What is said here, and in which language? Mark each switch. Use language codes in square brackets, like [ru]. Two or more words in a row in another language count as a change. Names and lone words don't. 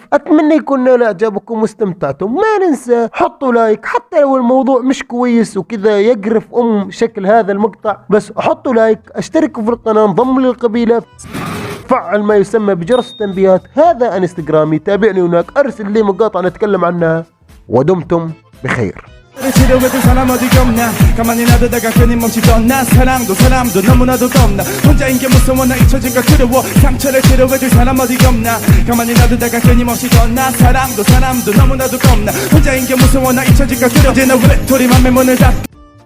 [ar] اتمنى يكون نال اعجابكم واستمتعتم. ما ننسى حطوا لايك حتى لو الموضوع مش كويس وكذا يقرف شكل هذا المقطع، بس حطوا لايك، اشتركوا في القناة، انضموا للقبيلة، فعل ما يسمى بجرس التنبيهات. هذا انستغرامي، تابعني هناك، ارسل لي مقاطع نتكلم عنها. ودمتم بخير. [ko] 치료해줄 사람 어디가 없나 가만히 놔두다가 끊임없이 떠나 사람도 너무나도 겁나 혼자인 게 무서워 나 잊혀질까 두려워 상처를 치료해줄 사람 어디가 없나 가만히 놔두다가 끊임없이 떠나 사람도 너무나도 겁나 혼자인 게 무서워 나 잊혀질까 두려워 이제 너 외톨이 맘에 문을 닫고